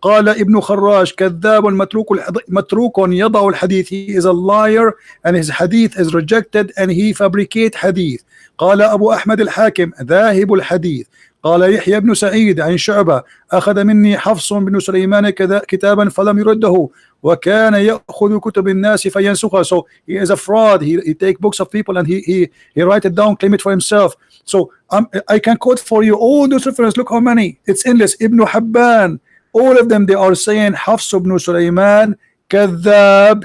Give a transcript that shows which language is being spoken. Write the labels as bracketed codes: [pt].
[ar] قال ابن خراج كذاب متروك يضع الحديث. [en] He is a liar and his hadith is rejected and he fabricate hadith. [ar] قال أبو أحمد الحاكم ذاهب الحديث. قال يحيى بن سعيد عن شعبة أخذ مني حفص بن سليمان كتابا فلم يرده وكان يأخذ كتب الناس فينسخها. [en] So he is a fraud. He take books of people and he write it down, claim it for himself. So I can quote for you all those references. Look how many. It's endless. Ibn Habban, all of them they are saying Hafs ibn Sulaiman كذاب.